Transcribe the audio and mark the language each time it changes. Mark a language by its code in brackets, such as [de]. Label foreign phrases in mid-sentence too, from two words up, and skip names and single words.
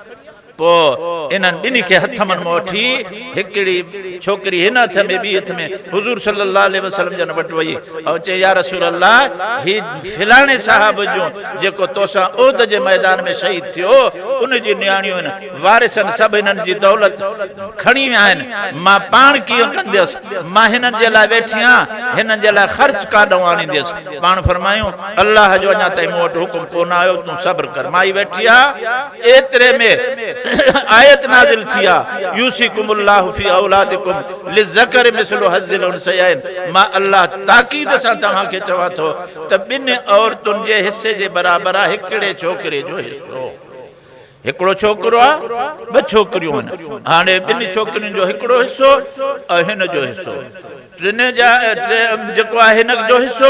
[sd] पोइ इन्हनि ॿिन्ही खे हथ में वठी हिकिड़ी छोकिरी हिन हथ में ॿी हथ में हुज़ूर [ar] صلى الله عليه وسلم [sd] जन वटि वई ऐं चई [ar] يا رسول الله, [sd] ही फिलाणे साहब जो जेको तोसां ओद जे मैदान में शहीद थियो उन जी नियाणियूं आहिनि, वारिसनि सभु हिननि जी दौलत खणी विया आहिनि, मां पाण कीअं कंदसि? मां हिननि जे लाइ वेठी आहियां, हिननि जे लाइ ख़र्च काॾों आणींदसि? पाण फरमायूं अल्लाह जो अञा ताईं मूं वटि हुकुम कोन आयो, तूं सब्र कर। माई वेठी आहे, एतिरे में आयत नाज़िल थी आहे, [ar] يوصيكم الله في أولادكم للذكر مثل حظ الأنثيين. [sd] मां अल्लाह ताकीद सां तव्हांखे चवां थो त ॿिनि औरतुनि जे हिसे जे बराबरि आहे हिकिड़े छोकिरे जो हिसो। हिकिड़ो छोकिरो आहे, ॿ छोकिरियूं आहिनि, हाणे ॿिनि छोकिरियुनि जो हिकिड़ो हिसो ऐं हिन जो हिसो, टिनि जा जेको आहे हिन जो हिसो।